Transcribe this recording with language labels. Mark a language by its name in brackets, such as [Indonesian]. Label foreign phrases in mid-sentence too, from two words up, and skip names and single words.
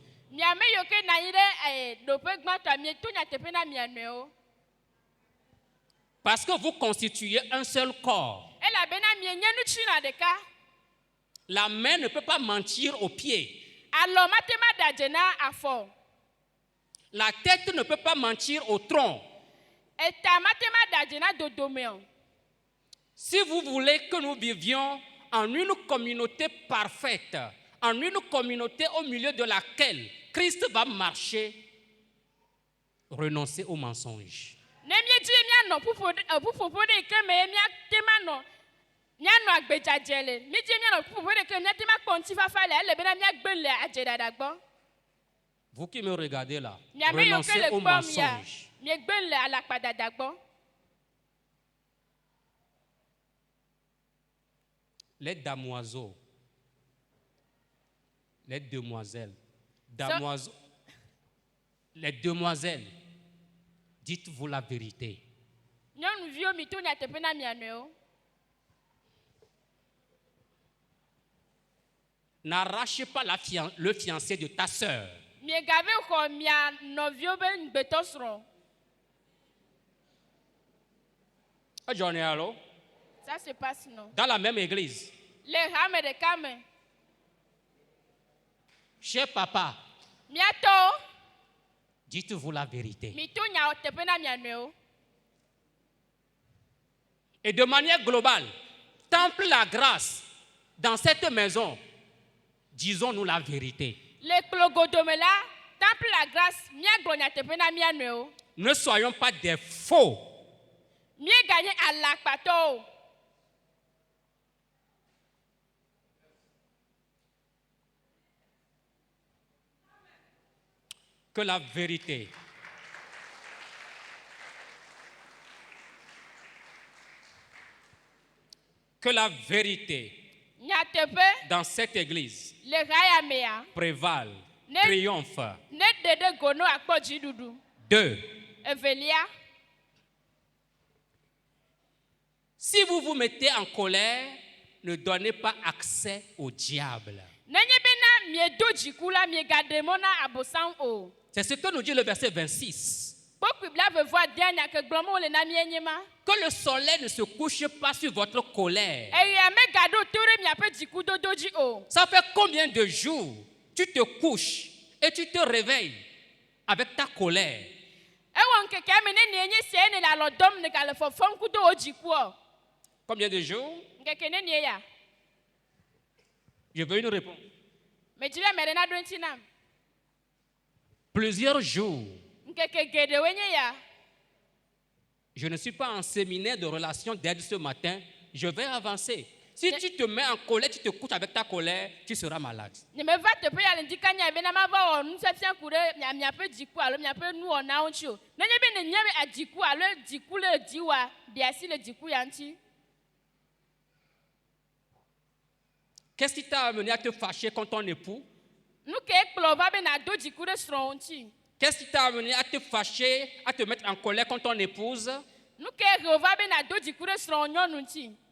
[Ewe] Miame yiwo ke na anyi ɖe ɖoƒe gbãtɔa mieto nyateƒe na mia nɔewo. [French] Parce que vous constituez un seul corps. [Ewe] Elabena mienye nutsina ɖeka. [French] La main ne peut pas mentir au pied. [Ewe] Alɔ mate ma ɖe adze na afɔ. [French] La tête ne peut pas mentir au tronc. [Ewe] Eta mate ma ɖe adze na dodome o. [French] Si vous voulez que nous vivions en une communauté parfaite, en une communauté au milieu de laquelle Christ va marcher, renoncez au mensonge. [Ewe] Ne miedzi mianɔ ƒuƒoƒo ɖe ke me miate ma mianɔ agbedzadze le, miedzi mianɔ ƒuƒoƒo ɖe ke miate ma kpɔ ŋutifafa le, elebena miagbe le adzeɖaɖa gbɔ. [French] Vous qui me regardez là, [Ewe] Miame yiwo ke [French] renoncez [Ewe] le [French] au [Ewe] kpɔm ya, [French] mensonge. [Ewe] miegbe le alakpadada gbɔ. [French] Les damoiseaux, les demoiselles, les demoiselles, dites-vous la vérité. [Ewe] Nyɔnuviwo mito nyateƒe na mia nɔewo. [French] N'arrache pas le fiancé de ta sœur. [Ewe] Miegave xɔ mia nɔviwo be ŋugbetɔsrɔ̃. [French] J'en ai alors. Ça se passe non. Dans la même église. [Ewe] Le hame ɖeka me. [French] Cher papa, [Ewe] Miatɔwo, [French] dites-vous la vérité. [Ewe] mito nyateƒe na mia nɔewo. [French] Et de manière globale, temple la grâce dans cette maison, disons-nous la vérité. [Ewe] Le kplogodome la, temple la grâce, miagblɔ nyateƒe na mia nɔewo. [French] Ne soyons pas des faux. [Ewe] Mieganye alakpatɔwo. [French] Que la vérité [Ewe] Nyateƒe teƒe [French] dans cette église [Ewe] le ɣa ya mea [French] prévale, [Ewe] Ne- [French] triomphe. [Ewe] ne ɖe ɖe go ne wòakpɔ dziɖuɖu. 2. Evelia, [French] Si vous vous mettez en colère, ne donnez pas accès au diable. [Ewe] nenye bena miedo dziku la miegaɖe mɔ na abosam o. [French] C'est ce que nous dit le verset 26. [Ewe] Kpɔkpui blaeve-vɔ adea nya ke gblɔm wole na mie nye ma. [French] Que le soleil ne se couche pas sur votre colère. [Ewe] Eya megaɖo to ɖe miaƒe dzikudodo dzi o. [French] Ça fait combien de jours tu te couches et tu te réveilles avec ta colère? [Ewe] Ewɔ ŋkekea me ne nie nye sia ne le alɔ dɔm ne gale fɔfɔm kudo wo dzikua. [French] Combien de jours? [Ewe] Nkeke ne nie ya. [French] Je veux une réponse. [Ewe] Medzi be ame ɖe naɖo ŋuti nam. [French] Plusieurs jours. [Ewe] Nkeke geɖewoe nye ya. [French] Je ne suis pas en séminaire de relations d'aide ce matin. Je vais avancer. Si tu te mets en colère, tu te couches avec ta colère, tu seras malade. [Ewe] Ne meva teƒe ya le ŋdi kanya bena mava wɔ nufiafia ku ɖe miaƒe dziku alo miaƒe nuwɔnawo ŋuti o. Nenye be nenye be adziku alo dziku le dziwa, ɖe asi le dziku ya ŋuti. [French] Qu'est-ce qui t'a amené à te fâcher contre ton époux? [Ewe] Nu ke kplɔ va be nado dziku ɖe srɔ̃wò ŋuti. [French] Qu'est-ce qui t'a amené à te fâcher, à te mettre en colère contre ton épouse? [Ewe] Nu ke he va be nado dziku ɖe srɔ̃wò nyɔnu ŋuti.